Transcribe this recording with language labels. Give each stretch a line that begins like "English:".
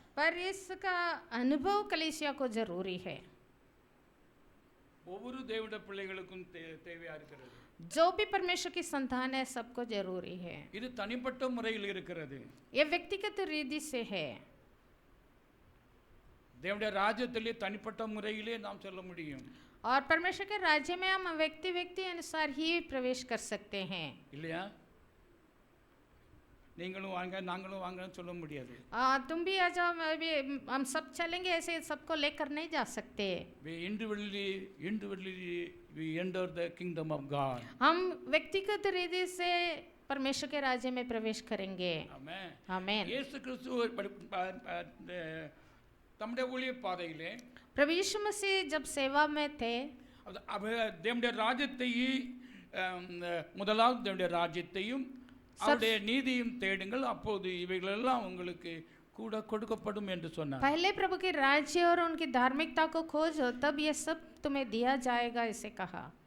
Hindi: पर इसका अनुभव कलीसिया को जरूरी है.
Tamil: ஒவ்வொரு தேவனுடைய பிள்ளைகளுக்கும் தேவையா இருக்கிறது.
Hindi: जो भी परमेश्वर की संतान है सबको जरूरी है.
Tamil: இது தனிப்பட்ட முறையில் இருக்கிறது.
Hindi: ये व्यक्तिगत रीति से है.
Tamil: தேவனுடைய ராஜ்யத்திலே தனிப்பட்ட முறையிலே நாம் செல்ல முடியும்.
Hindi: और परमेश्वर के राज्य में हम व्यक्ति अनुसार ही प्रवेश कर सकते हैं.
Tamil: இல்லையா? நீங்களும் வாங்க நாங்களும் வாங்கன்னு சொல்ல முடியாது.
Hindi: तुम भी आ जाओ, हम सब चलेंगे, ऐसे सबको लेकर नहीं जा सकते.
English: We individually we enter the kingdom of God.
Hindi: हम व्यक्तिगत रीति से परमेश्वर के राज्य में प्रवेश करेंगे.
Tamil: ஆமென்.
Hindi: आमीन.
Tamil: இயேசு கிறிஸ்து தம்முடைய ஊழிய பாதையிலே
Hindi: प्रभु यीशु मसीह जब सेवा में थे,
Tamil: தேவனுடைய ராஜ்யத்தையும் முதலாவது தேவனுடைய ராஜ்யத்தையும் அவருடைய நீதியும் தேடுங்கள், அப்போது இவைகளெல்லாம் உங்களுக்கு கூட கொடுக்கப்படும் என்று சொன்னார்.
Hindi: पहले प्रभु के राज्य और उनकी धार्मिकता को खोजो, तब ये सब तुम्हें दिया जाएगा, इसे कहा.